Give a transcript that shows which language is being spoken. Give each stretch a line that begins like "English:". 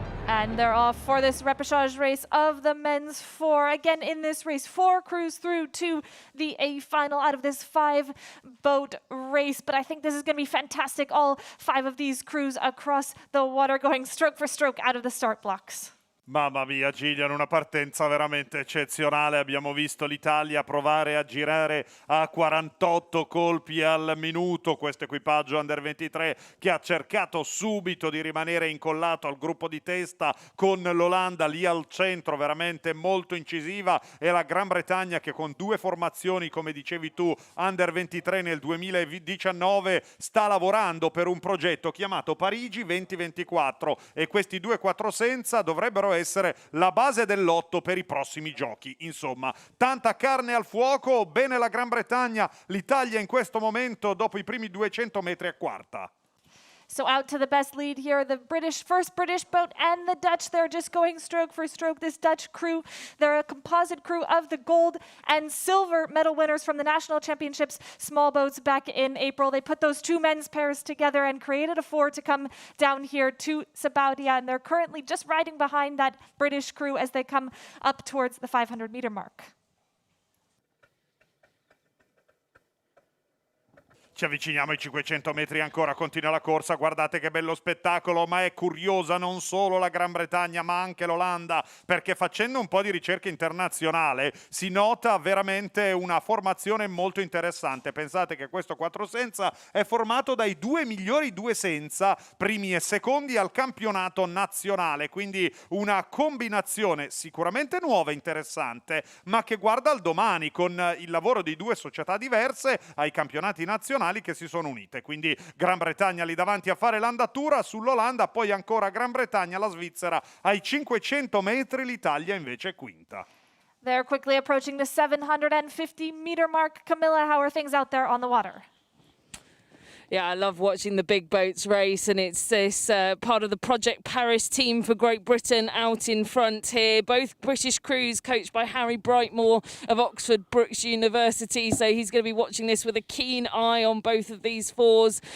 English: And they're off for this repechage race of the men's 4. Again, in this race, 4 crews through to the A final out of this 5-boat race. But I think this is going to be fantastic. All 5 of these crews across the water going stroke for stroke out of the start blocks.
Italian: Mamma mia Gillian, una partenza veramente eccezionale. Abbiamo visto l'Italia provare a girare a 48 colpi al minuto, questo equipaggio Under 23 che ha cercato subito di rimanere incollato al gruppo di testa con l'Olanda lì al centro, veramente molto incisiva, e la Gran Bretagna che con due formazioni, come dicevi tu, Under 23 nel 2019 sta lavorando per un progetto chiamato Parigi 2024 e questi due quattro senza dovrebbero essere la base del lotto per i prossimi giochi. Insomma, tanta carne al fuoco, bene la Gran Bretagna, l'Italia in questo momento dopo i primi 200 metri a quarta.
English: So out to the best lead here, the first British boat and the Dutch. They're just going stroke for stroke. This Dutch crew, they're a composite crew of the gold and silver medal winners from the national championships small boats back in April. They put those two men's pairs together and created a four to come down here to Sabaudia. And they're currently just riding behind that British crew as they come up towards the 500-meter mark.
Italian: Ci avviciniamo ai 500 metri ancora, continua la corsa, guardate che bello spettacolo, ma è curiosa non solo la Gran Bretagna ma anche l'Olanda, perché facendo un po' di ricerca internazionale si nota veramente una formazione molto interessante. Pensate che questo quattro senza è formato dai due migliori due senza, primi e secondi al campionato nazionale, quindi una combinazione sicuramente nuova e interessante, ma che guarda al domani con il lavoro di due società diverse ai campionati nazionali che si sono unite, quindi Gran Bretagna lì davanti a fare l'andatura sull'Olanda, poi ancora Gran Bretagna, la Svizzera ai 500 metri, l'Italia invece è quinta.
English: They're quickly approaching the 750-meter mark. Camilla, how are things out there on the water? Yeah, I love watching the big boats race, and it's this part of the Project Paris team for Great Britain out in front here. Both British crews coached by Harry Brightmore of Oxford Brookes University, so he's going to be watching this with a keen eye on both of these fours.